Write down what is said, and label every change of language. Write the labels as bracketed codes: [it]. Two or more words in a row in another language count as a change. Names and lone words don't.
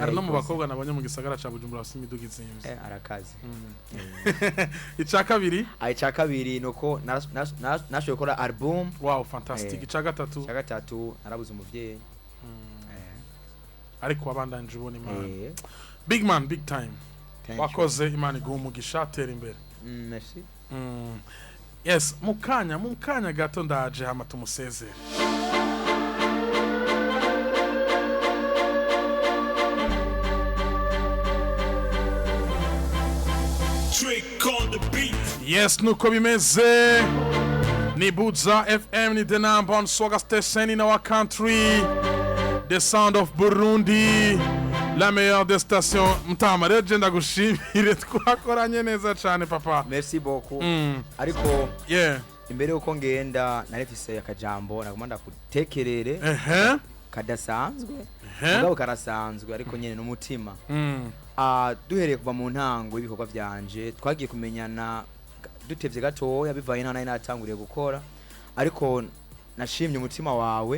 [rn] Ari no mu bakobwa nabonye mu gisagara ca Bujumbura bafite imiduga izimvye. Arakazi. Ica kabiri? Ica kabiri nuko nashoboye gukora album. Wow, fantastique. Ica gatatu? Ica gatatu narabuze umuvyeyi. Ariko wabandanje ubona Imana. [en] Big man, big time. [rn] Wakoze Imana iguha umugisha tera imbere. Merci. Yes, mukanya gato ndaje hama tumusezere. [en] Trick on the beat. [rn] Yes, nuko bimeze. Ni Buza FM, ni [en] the number one swagger station in our country. The sound of Burundi. [fr] La meilleure des stations. [rn] Mtama rege ndagushimire twakoranye neza cyane papa. [fr] Merci beaucoup. [rn] Ariko imbere uko ngenda narefise akajambo nagomba kutekerere kadasanzwe. Mugabo karasanzwe ariko nyene n'umutima. Duhereye kuva mu ntango ibikorwa byanje twagiye kumenyana dutevye gatoya bivaye nana natanguriye gukora, ariko nashimye umutima wawe.